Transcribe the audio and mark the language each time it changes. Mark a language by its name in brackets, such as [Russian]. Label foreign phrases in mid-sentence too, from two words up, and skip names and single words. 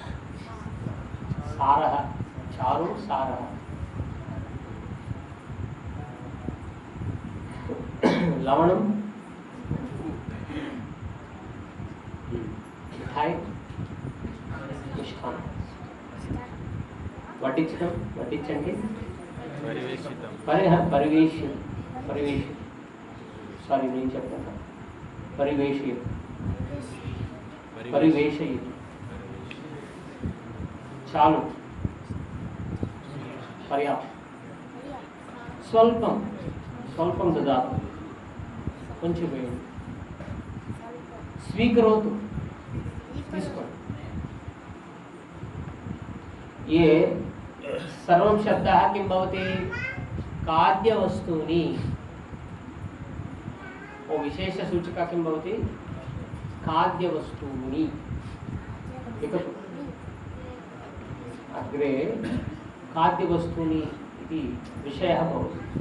[Sanskrit] सारः चारु सारः लवणं मिठाई मिष्टान्नं [Telugu] వడ్డించడం వడ్డించండి [Sanskrit] పరివేషి [Telugu] సారీ నేను చెప్తాను [Sanskrit] పరివేషయి చాలు పర్యాప్తం స్వల్పం స్వల్పం దదాతు [Telugu] కొంచెం వేయండి [Sanskrit] స్వీకరోతు తీసుకోండి ये सर्वं शब्दः किं भवति खाद्यवस्तूनि वो विशेषसूचिका किं भवति खाद्यवस्तूनि लिखतु अग्रे खाद्यवस्तूनि इति विषयः भवति